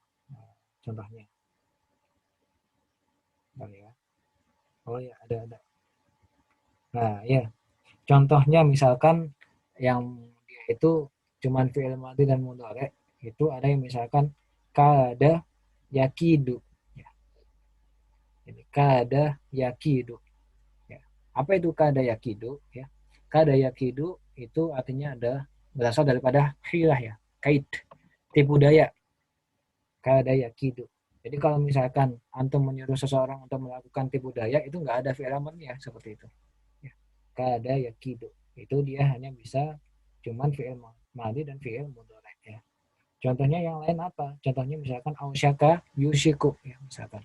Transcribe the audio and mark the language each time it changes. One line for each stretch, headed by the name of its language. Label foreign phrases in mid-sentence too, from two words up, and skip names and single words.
Indonesian: Nah, contohnya. Oh ya. Oh ya, ada. Nah, ya. Contohnya misalkan yang dia itu cuman
Arabic: fi'il madhi
Indonesian: dan mudhari itu ada yang misalkan
Arabic: kada yakidu
Indonesian: ya. Jadi
Arabic: kada yakidu
Indonesian: ya. Apa itu
Arabic: kada yakidu
Indonesian: ya?
Arabic: Kada yakidu
Indonesian: itu artinya ada berasal daripada hilah ya, kait, tipu daya.
Arabic: Kada yakidu.
Indonesian: Jadi kalau misalkan antum menyuruh seseorang untuk melakukan tipu daya itu nggak ada
Arabic: fi'il amarnya
Indonesian: seperti itu.
Arabic: Ya. Kada yakidu.
Indonesian: Itu dia hanya bisa cuman
Arabic: fi'il madhi
Indonesian: dan
Arabic: fi'il mudhari
Indonesian: ya. Contohnya yang lain apa? Contohnya misalkan
Arabic: ausyaka yusiku
Indonesian: ya misalkan.